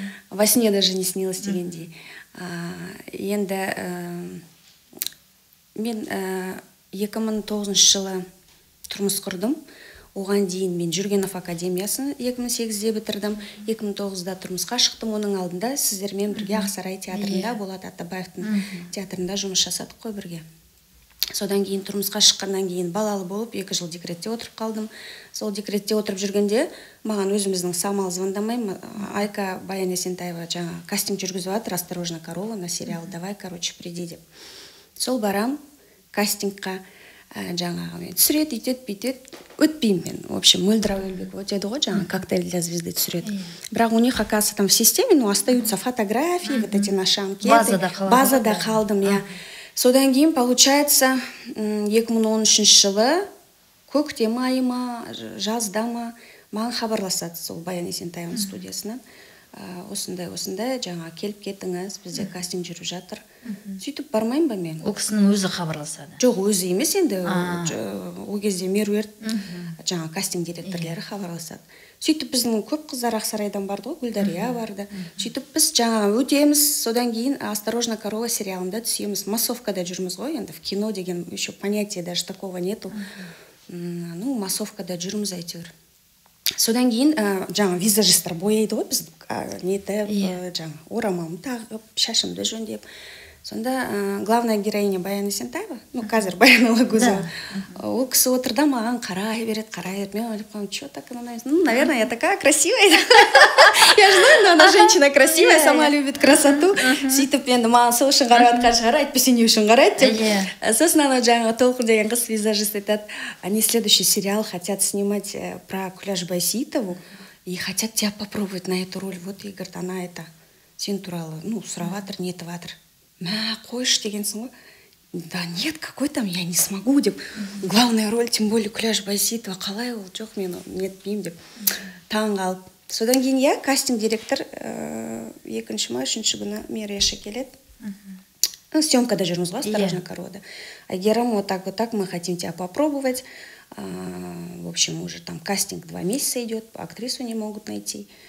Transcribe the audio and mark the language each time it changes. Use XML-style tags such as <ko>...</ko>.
<ru>Во сне даже не снилось</ru> <kk>дегендей. Енді мен 2009 жылы тұрмыс құрдым. Оған дейін мен Жүргенов академиясын 2008-де бітірдім, 2009-да тұрмысқа шықтым. Оның алдында сіздермен бірге Ақсарай театрында, Болат Атабаевтың театрында жұмыс жасадық қой бірге. Содан кейін тұрмысқа шыққаннан кейін балалы болып 2 жыл декретте отырып қалдым. Сол декретте отырып жүргенде маған өзіміздің Самал звондамай, Айка Баян Есентаева жаңа кастинг жүргізіп жатыр, «Осторожно, корова»</kk> <ru>на сериал, давай, короче, приди</ru> <kk>деп. Сол барам кастингқа, жаңағы мен түсіреді, бүйтеді, өтпеймін мен.</kk> <ru>В общем,</ru> <kk>Мөлдір Әуелбекова өтеді ғой, жаңа «Коктейль для звезды» түсіреді. Бірақ</kk> <ru>у них, оказывается, там в системе, ну, остаются фотографии, вот эти наши анкеты.</ru> <kk>Базада қалдым, я. Содан кейін, получается, 2013 жылы көктем айы ма, жазда ма, маған хабарласады сол Баян Есентаеваның студиясынан. Осындай жаңа келіп кетіңіз, бізде кастинг жүріп жатыр. Сөйтіп бармайын ба мен? Ол кісінің өзі хабарласады. Жоқ, өзі емес енді. Ол кезде Меруерт жаңа кастинг директорлары хабарласады. Сөйтіп біздің көп қыздар Ақсарайдан барды ғой, Гүлдария барды. Сөйтіп біз жаңа өтеміз, содан кейін «Осторожно, корова» сериалында түсеміз. Массовкада жүрміз ғой, енді</kk> <ru>в кино</ru> <kk>деген</kk> <ru>еще понятия даже такого нету.</ru> <kk>Ну, массовкада жүрміз әйтеуір. Содан кейін жаңа визажистар бояйды ғой, біз нетіп, жаңа орамалымды тағып, шашымды жөндеп. Сонда</kk> <ru>главная героиня</ru> <kk>Баян Есентаева, ну, қазір Баян Алагузова, ол кісі отырда маған қарай береді. Мен ойлап қалдым,</kk> <ru>что так она нравится? Ну, наверное, я такая красивая. Я же знаю, но она женщина красивая, сама любит красоту.</ru> <kk>Сөйтіп енді маған сол үшін қарап жатқан шығар, әйтпесе не үшін қарайды деп. Сосын ана жаңағы Толқын деген қыз визажист айтады,</kk> <ru>они следующий сериал хотят снимать про Күләш Байсейітову и хотят тебя попробовать на эту роль. Вот, и говорит, она это</ru> <kk>сен туралы,</kk> <ru>ну,</ru> <kk>сұрап жатыр, нетіп жатыр. Мә, қойшы дегенсің ғой.</kk> <ru>Да нет, какой там, я не смогу деп. Главная роль, тем более</ru> <kk>Күләш Байсейітова, қалай ол, жоқ, мен нетпеймін деп. Таң қалып. Содан кейін я кастинг директор 2-ші ма 3-ші күні Мереша келеді. Съемкада жүрміз ғой, «Осторожно, корова».</kk> <ru>Айгерім, вот так, мы хотим тебя попробовать. В общем, уже там кастинг 2 месяца идет, актрису не могут найти.</ru>